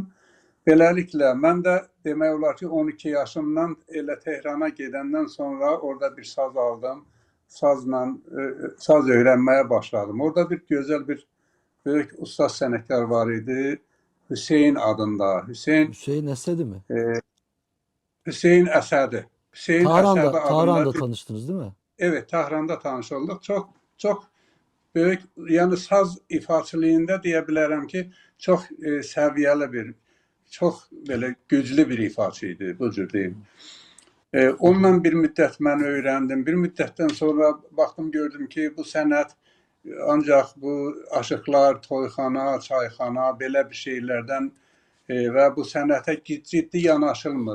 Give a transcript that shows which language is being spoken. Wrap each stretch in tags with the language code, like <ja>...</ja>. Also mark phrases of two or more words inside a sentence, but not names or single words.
<az>Beləliklə, mən də demək olar ki, 12 yaşımdan elə Tehrana gedəndən sonra orada bir saz aldım. Saz öyrənməyə başladım. Orada bir gözəl bir böyük ustad sənətkar var idi. Hüseyin adında. Hüseyin Əsədi mi? Hüseyin Əsədi.</az> <tr>Tahran'da tanıştınız değil mi? Evet, Tahran'da tanış olduk.</tr> <az>Çok böyük, yəni saz ifaçılığında deyə bilərəm ki, çox səviyyəli bir, çox belə güclü bir ifaçı idi, bu cür deyim. Onunla bir müddət mən öyrəndim. Bir müddətdən sonra baxdım, gördüm ki, bu sənət ancaq bu aşıqlar, toyxana, çayxana, belə bir şeylərdən və bu sənətə ciddi yanaşılmır.</az>